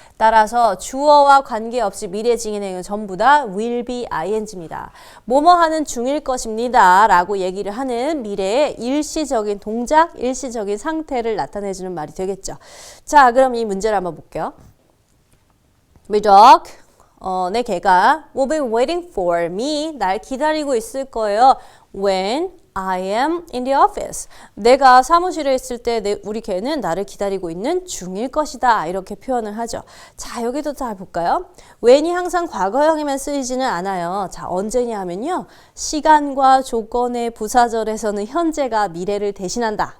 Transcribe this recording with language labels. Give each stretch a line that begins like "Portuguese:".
Korean: 따라서 주어와 관계없이 미래 진행형은 전부 다 will be ing입니다. 뭐뭐 하는 중일 것입니다 라고 얘기를 하는 미래의 일시적인 동작, 일시적인 상태를 나타내주는 말이 되겠죠. 자, 그럼 이 문제를 한번 볼게요.
English: My dog
Korean: 내 개가
English: will be waiting for me.
Korean: 날 기다리고 있을 거예요.
English: When I am in the office.
Korean: 내가 사무실에 있을 때 우리 개는 나를 기다리고 있는 중일 것이다. 이렇게 표현을 하죠. 자, 여기도 잘 볼까요? when이 항상 과거형에만 쓰이지는 않아요. 자, 언제냐 하면요. 시간과 조건의 부사절에서는 현재가 미래를 대신한다.